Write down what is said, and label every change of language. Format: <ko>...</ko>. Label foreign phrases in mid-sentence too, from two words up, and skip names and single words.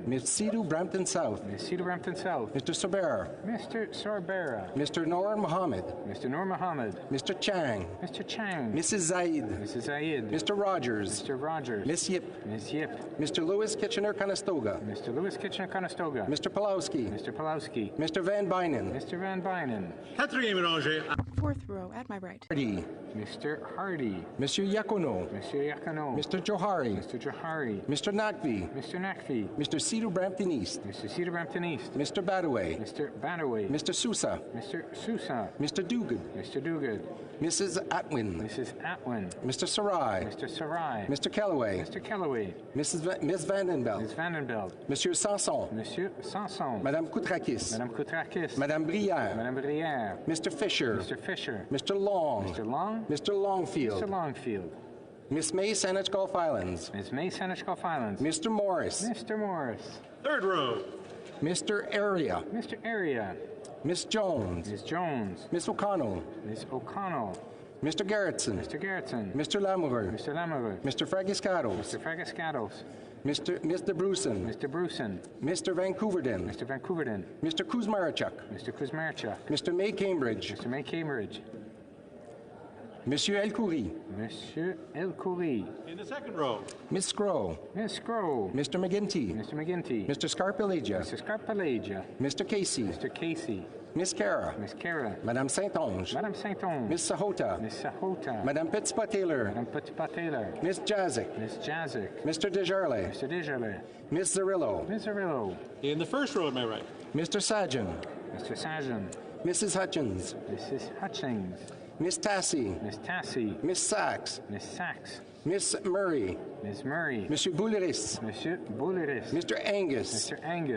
<en>Ms. Sidhu Brampton South. Ms. Sidhu Brampton South. Mr. Sorbera. Mr. Sorbera. Mr. Noor Mohammed. Mr. Noor Mohammed. Mr. Chang. Mr. Chang. Mrs. Zaid. Mrs. Zaid. Mr. Rogers. Mr. Rogers. Miss Yip. Ms. Yip. Mr. Lewis Kitchener-Conestoga. Mr. Lewis Kitchener-Conestoga. Mr. Pulowski. Mr. Pulowski. Mr. Van Bynen. Mr. Van Bynen.</en> <fr>4e rangée.</fr> <en>4th row at my right. Hardy. Mr. Hardy. Monsieur Yakono. Mr. Yakono. Mr. Johari. Mr. Johari. Mr. Nakvi. Mr. Nakvi. Mr. Sidhu Brampton East. Mr. Cedar Brampton East. Mr. Badaway. Mr. Badaway. Mr. Sousa. Mr. Sousa. Mr. Duguid. Mr. Duguid. Mrs. Atwin. Mrs. Atwin. Mr. Sarai. Mr. Sarai. Mr. Kellaway. Mr. Kellaway. Miss Vandenbelt. Ms. Vandenbelt. Monsieur Sanson. Monsieur Sanson. Madame Koutrakis. Madame Koutrakis. Madame Brière. Madame Brière. Mr. Fisher. Mr. Fisher. Mr. Long. Mr. Long. Mr. Longfield. Mr. Longfield. Miss May, Saanich Gulf Islands. Ms. May, Saanich Gulf Islands. Mr. Morris. Mr. Morris. 3rd row. Mr. Area. Mr. Area. Miss Jones. Ms. Jones. Miss O'Connell. Ms. O'Connell. Mr. Garretson. Mr. Garretson. Mr. Lamoureux. Mr. Lamoureux. Mr. Fragiscados. Mr. Fragiscados. Mr. Bruson. Mr. Bruson. Mr. Vancouverden. Mr. Vancouverden. Mr. Kuzmarachuk. Mr. Kuzmarchuk. Mr. May Cambridge. Mr. May Cambridge. Monsieur Elkoury. Monsieur Elkoury. In the 2nd row. Miss Scrow. Miss Scrow. Mr. McGinty. Mr. McGinty. Mr. Scarpelagia. Mr. Scarpelagia. Mr. Casey. Mr. Casey. Miss Cara. Miss Cara. Madame Saint-Onge. Madame Saint-Onge. Miss Sahota. Miss Sahota. Madame Petitpas-Taylor. Madame Petitpas-Taylor. Miss Jazik. Miss Jazik. Mr. Desjardins. Mr. Desjardins. Miss Zarillo. Miss Zarillo. In the 1st row at my right. Mr. Sajan. Mr. Sajan. Mrs. Hutchins. Mrs. Hutchings. Miss Tassie. Miss Tassie. Miss Sachs. Miss Sachs. Miss Murray. Ms. Murray. Monsieur Bouliris. Monsieur Bouliris. Mr. Angus. Mr. Angus.</en>